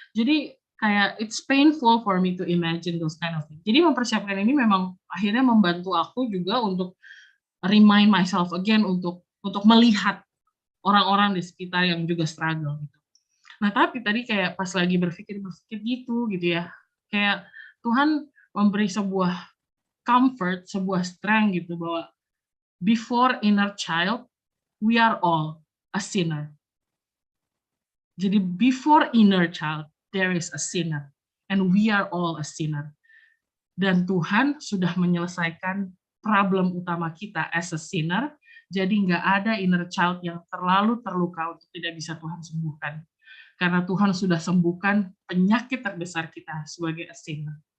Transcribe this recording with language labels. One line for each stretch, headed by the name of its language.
Indonesian: Jadi kayak
English: it's painful for me to imagine those kind of things.
Indonesian: Jadi mempersiapkan ini memang akhirnya membantu aku juga untuk
English: remind myself again
Indonesian: untuk melihat orang-orang di sekitar yang juga struggle gitu. Nah, tapi tadi kayak pas lagi berpikir gitu ya. Kayak Tuhan memberi sebuah
English: comfort, sebuah strength
Indonesian: gitu bahwa
English: before inner child, we are all a sinner.
Indonesian: Jadi
English: before inner child, there is a sinner. And we are all a sinner.
Indonesian: Dan Tuhan sudah menyelesaikan problem utama kita
English: as a sinner,
Indonesian: jadi nggak ada inner child yang terlalu terluka untuk tidak bisa Tuhan sembuhkan. Karena Tuhan sudah sembuhkan penyakit terbesar kita sebagai
English: a sinner.